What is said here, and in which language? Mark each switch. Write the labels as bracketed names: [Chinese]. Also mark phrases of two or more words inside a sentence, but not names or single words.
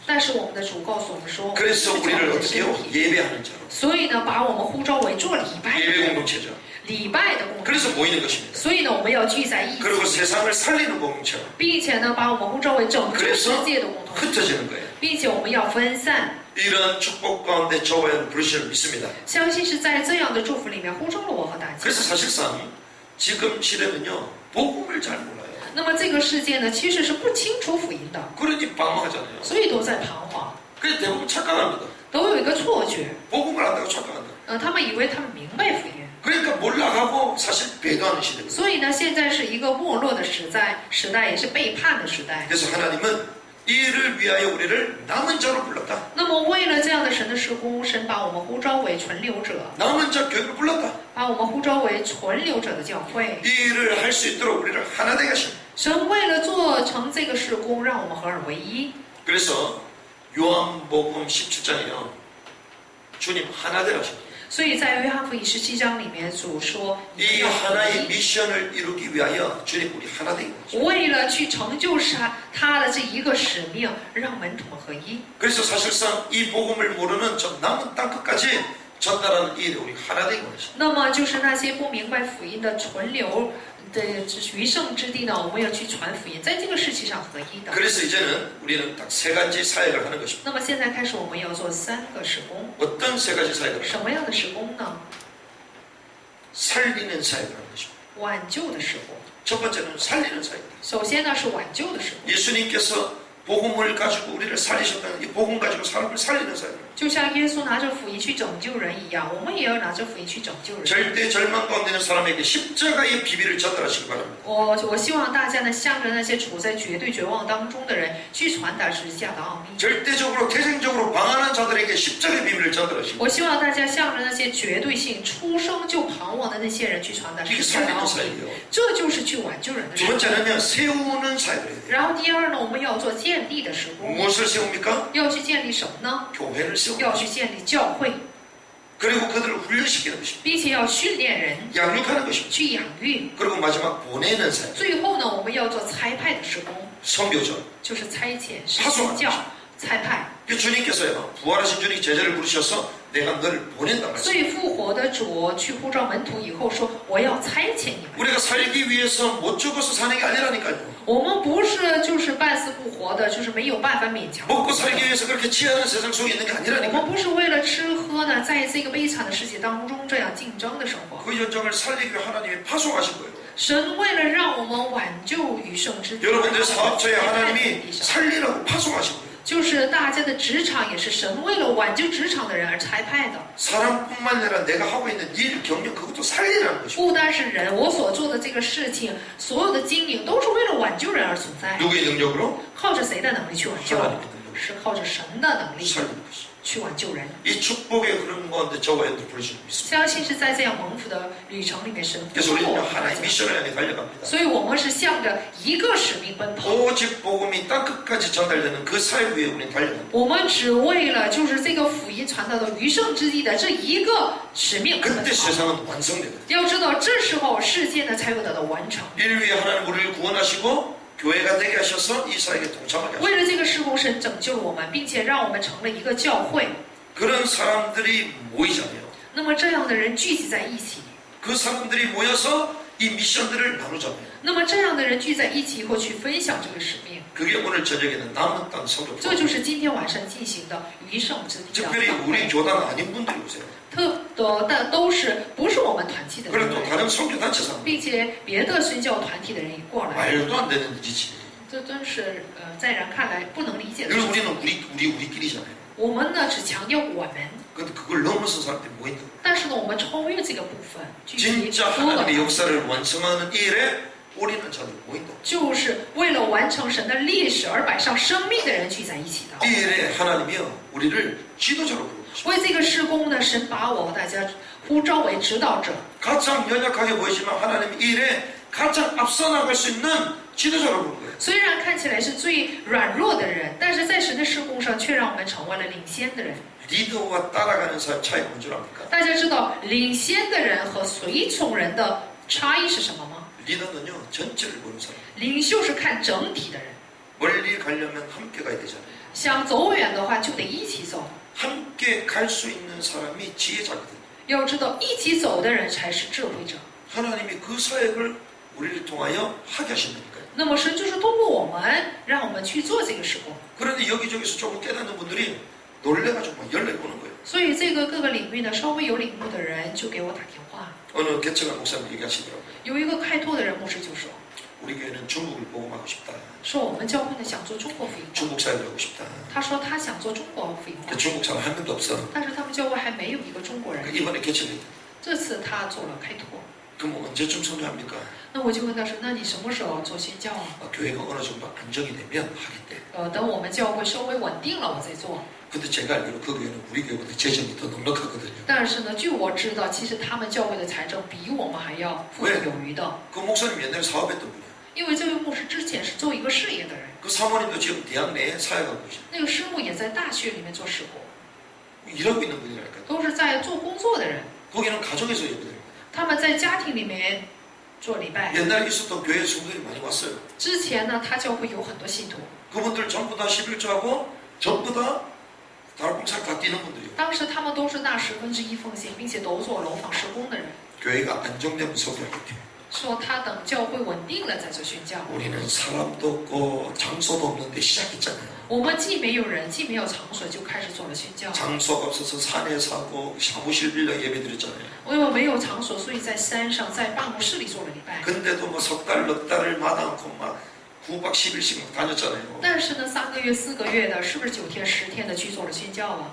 [Chinese] 但是我们的主告诉我们说， [Korean] 그래서 [Chinese] 是教 [Korean] 우리를 [Chinese] 会的 [Korean] 어떻게 [Chinese] 身 [Korean] 해요? [Chinese] 体。 [Korean] 예배하는 자로. [Chinese] 所以呢，把我们呼召为做礼拜 [Korean] 예배 [Chinese] 的， [Korean] 공동체죠. [Chinese] 礼拜的公 [Korean] 그래서 [Chinese] 众。 [Korean] 모이는 것입니다. [Chinese] 所以呢，我们要聚在一起， [Korean] 그리고 세상을 살리는 공동체로 [Chinese] 并且呢，把我们呼召为拯救世界的共同体， [Korean] 흩어지는 거예요. [Chinese] 并且我们要分散。 [Korean] 이런 축복 가운데 저와 여러분 부르시는 믿습니다. [Chinese] 相信是在这样的祝福里面呼召了我和大家。 [Korean] 그래서 사실상 지금 시대는요 복음을 잘 몰라요. [Chinese] 那么这个世界呢，其实是不清楚福音的， [Korean] 그러니 방황하잖아요. [Chinese] 所以都在彷徨， [Korean] 그래서 대부분 착각합니다. [Chinese] 都有一个错觉。 [Korean] 복음을 안다고 착각한다. [Chinese] 他们以为他们明白福音。 [Korean] 그러니까 몰락하고 사실 배도하는 시대입니다. [Chinese] 所以呢，现在是一个没落的时代，也是背叛的时代。 [Korean] 그래서 하나님은 이를 위하여 우리를 남은 자로 불렀다. [Chinese] 那么，为了这样的神的事工，神把我们呼召为存留者， [Korean] 남은 자 교회를 불렀다. [Chinese] 把我们呼召为存留者的教会。 [Korean] 이 일을 할 수 있도록 우리를 하나 되게 하신. [Chinese] 神为了做成这个事工，让我们合而为一。 [Korean] 그래서 요한복음 17장에요. 주님 하나 되라 하신. [Chinese] 所以在约翰福音17章里面，主说：“你们 [Korean] 이 [Chinese] 要合 [Korean] 하나의 [Chinese] 一。 [Korean] 미션을 이루기 위하여 주님 우리 하나 되게 하신. [Chinese] 为了去成就他的这一个使命，让门徒们合一。 [Korean] 그래서 사실상 이 복음을 모르는 저 남은 땅 끝까지 전달하는 이 일에 우리 하나 되게 하신. [Chinese] 那么，就是那些不明白福音的存留的余剩之地呢，我们要去传福音，在这个事情上合一的。 [Korean] 그래서 이제는 우리는 딱 세 가지 사역을 하는 것입니다. [Chinese] 那么现在开始，我们要做3个事工。 [Korean] 어떤 세 가지 사역을? [Chinese] 什么样的事工呢？ [Korean] 살리는 사역을 하는 것입니다. [Chinese] 挽救的事工。 [Korean] 첫 번째는 살리는 사역입니다. [Chinese] 首先呢是挽救的事工， [Korean] 예수님께서 복음을 가지고 우리를 살리셨다는 이 복음 가지고 사람을 살리는 사역입니다. [Chinese] 就像耶稣拿着福音去拯救人一样，我们也要拿着福音去拯救人。 [Korean] 절대 절망 가운데 있는 사람에게 십자가의 비밀을 전달하시기 바랍니다. [Chinese] 我希望大家呢，向着那些处在绝对绝望当中的人，去传达十字架的奥秘。 [Korean] 절대적으로 태생적으로 방황하는 자들에게 십자가의 비밀을 전달하시기 [Chinese] 我希望大家向着那些绝对性出生就彷徨的那些人去传达 [Korean] 이게 [Chinese] 十字架的 [Korean] 살리는 [Chinese] 奥秘， [Korean] 사역이에요. [Chinese] 这就是去挽救人的 [Korean] 두 [Chinese] 事。 [Korean] 번째는요 세우는 사역을 해야 돼요. [Chinese] 然后第二呢，我们要做建立的事工， [Korean] 무엇을 세웁니까? [Chinese] 要去建立什么呢？ [Korean] 교회를 세우는 [Chinese] 要 [Korean] 것입니다. [Chinese] 去建立教会， [Korean] 그리고 그들을 훈련시키는 것입니다. [Chinese] 并且要训练人， [Korean] 양육하는 것입니다. [Chinese] 去养育。 [Korean] 그리고 마지막 보내는 사역. [Chinese] 最后呢，我们要做差派的事工， [Korean] 선교죠. [Chinese] 就是差遣、是宣教、差派。 [Korean] 주님께서요 부활하신 주님 제자를 부르셔서 내가 너를 보낸다 [Chinese] 所 [Korean] 말씀. [Chinese] 以复活的主去呼召门徒以后说：“我要差遣你们。 [Korean] 우리가 살기 위해서 못 죽어서 사는 게 아니라니까요. [Chinese] 我们不是就是半死不活的，就是没有办法勉强。 [Korean] 먹고 살기 위해서 그렇게 치열한 세상 속에 있는 게 [Chinese] 我 [Korean] 아니라니까요. [Chinese] 们不是为了吃喝呢，在这个悲惨的世界当中这样竞争的生活。 [Korean] 그 현장을 살리기 위해 하나님이 파송하신 거예요. [Chinese] 神为了让我们挽救余剩之地， [Korean] 여러분들 사업처에 [Chinese] 在 [Korean] 하나님이 [Chinese] 地上， [Korean] 살리라고 파송하신 거예요. [Chinese] 就是大家的职场也是神为了挽救职场的人而差派的。 [Korean] 사람뿐만 아니라 내가 하고 있는 일, 경영 그것도 살리라는 것이고 [Chinese] 不单是人，我所做的这个事情，所有的经营都是为了挽救人而存在。 [Korean] 누구의 능력으로? [Chinese] 靠着谁的能力去挽救？ [Korean] 하나님의 능력. [Chinese] 是靠着神的能力 [Korean] 살리는 것이. [Chinese] 去挽救人。 [Korean] 이 축복의 흐름 가운데 저와 여러분들 부르시는 믿습니다. [Chinese] 相信是在这样蒙福的旅程里面，神呼 [Korean] 그래서 [Chinese] 召 [Korean] 우리는 [Chinese] 我们大 [Korean] 하나의 [Chinese] 家， [Korean] 미션을 향해 달려갑니다. [Chinese] 所以我们是向着一个使命奔跑。 [Korean] 오직 복음이 땅끝까지 전달되는 그 사역 위에 우리는 달려갑니다. [Chinese] 我们只为了就是这个福音传到的余剩之地的这一个使命奔 [Korean] 그때 [Chinese] 跑。 [Korean] 세상은 완성되거든요. [Chinese] 要知道，这时候世界呢才有得到完成。 [Korean] 이를 위해 하나님 우리를 구원하시고 교회가 되게 하셔서 이 사역에 동참하게 하셨습니다. [Chinese] 为了这个事工，神拯救了我们，并且让我们成了一个教会。 [Korean] 그런 사람들이 모이잖아요. [Chinese] 那么这样的人聚集在一起， [Korean] 그 사람들이 모여서 이 미션들을 나누잖아요. [Chinese] 那么这样的人聚在一起以后去分享这个使命， [Korean] 그게 오늘 저녁에는 남은 땅 성교. [Chinese] 这就是今天晚上进行的余剩之地的 [Korean] 특별히 [Chinese] 教 [Korean] 우리 [Chinese] 会。 [Korean] 교단 아닌 분들이 오세요. [Chinese] 但都是不是我们团体的 [Korean] 그리고 또 [Chinese] 人， [Korean] 다른 성교단체 사람. [Chinese] 并且别的宣教团体的人也过来， [Korean] 말도 안 되는 짓이. [Chinese] 这真是在人看来不能理解的 [Korean] 늘 [Chinese] 事情。 [Korean] 우리는 우리끼리잖아요. [Chinese] 我们呢只强调我们， [Korean] 근데 그걸 넘어선 사람들이 모인다. [Chinese] 但是呢我们超越这个部分，聚集 [Korean] 진짜 [Chinese] 多了 [Korean] 하나님의 역사를 완성하는 이 일에 올인한 자들 모인다. [Chinese] 就是为了完成神的历史而摆上生命的人聚在一起的。 [Korean] 이 일에 하나님이요 우리를 지도자로 부르고 있습니다. [Chinese] 为这个事工呢，神把我和大家呼召为指导者。 [Korean] 가장 연약하게 보이지만 하나님 이 일에 가장 앞서 나갈 수 있는 지도자로 부르는 거예요. [Chinese] 虽然看起来是最软弱的人，但是在神的事工上却让我们成为了领先的人。 [Korean] 리더와 따라가는 사이 차이가 뭔지 압니까? [Chinese] 大家知道领先的人和随从人的差异是什么吗？ [Korean] 리더는요 전체를 보는 사람. [Chinese] 领袖是看整体的人， [Korean] 멀리 가려면 함께 가야 되잖아요. [Chinese] 想走远的话就得一起走。 [Korean] 함께 갈 수 있는 사람이 지혜자거든요. [Chinese] 要知道，一起走的人才是智慧者。 [Korean] 하나님이 그 사역을 우리를 통하여 하게 하신다니까요. [Chinese] 那么神就是通过我们，让我们去做这个事工。 [Korean] 그런데 여기저기서 조금 깨닫는 분들이 놀래가지고 막 연락이 오는 거예요. [Chinese] 所以这个各个领域呢，稍微有领悟的人就给我打电话。 [Korean] 어느 개척한 목사님 얘기하시더라고요. [Chinese] 有一个开拓的人牧师就说， [Korean] 우리 교회는 중국을 복음하고 싶다. [Chinese] 说我们教会呢想做中国福音化。 [Korean] 중국 사역을 하고 싶다. [Chinese] 他说他想做中国福音化 [Korean] 그 ， 중국 사람 한 명도 없어. [Chinese] 但是他们教会还没有一个中国人 [Korean] 그 。 이번에 개척했다. [Chinese] 这次他做了开拓， [Korean] 그럼 언제쯤 선교합니까? [Chinese] 那我就问他说：“那你什么时候做宣教啊 [Korean] 교회가 어느 정도 안정이 되면 하겠대. [Chinese] 等我们教会稍微稳定了，我再做。 [Korean] 근데 제가 알기로 그 교회는 우리 교회보다 재정이 더 넉넉하거든요. [Chinese] 但是呢，据我知道，其实他们教会的财政比我们还要富有有余的。 [Korean] 그 목사님 옛날에 사업했던 분이에요. [Chinese] 因为这位牧师之前是做一个事业的人， [Korean] 그 사모님도 지금 대학 내에 사역하고 계셔. [Chinese] 那个师母也在大学里面做事工， [Korean] 일하고 있는 분이라니까. [Chinese] 都是在做工作的人。 [Korean] 거기는 가정에서 예배드려요. [Chinese] 他们在家庭里面做礼拜。 [Korean] 옛날에 있었던 교회 성도들이 많이 왔어요. [Chinese] 之前呢，他教会有很多信徒， [Korean] 그분들 전부 다 11조하고 전부 다 달봉살 다 뛰는 분들이에요. [Chinese] 当时他们都是纳1/10奉献，并且都做楼房施工的人。 [Korean] 교회가 안정되면 소개하겠대요. [Chinese] 说他等教会稳定了再做宣教。 [Korean] 우리는 사람도 없고 장소도 없는데 시작했잖아요. [Chinese] 我们既没有人，既没有场所，就开始做了宣教。 [Korean] 장소가 없어서 산에 사고 사무실 빌려 예배드렸잖아요. [Chinese] 因为没有场所，所以在山上，在办公室里做了礼拜。 [Korean] 근데도 뭐 석 달, 넉 달을 마다 않고 막 9박 10일씩 막 다녔잖아요. [Chinese] 但是呢，3个月、4个月的，是不是9天、10天的去做了宣教啊？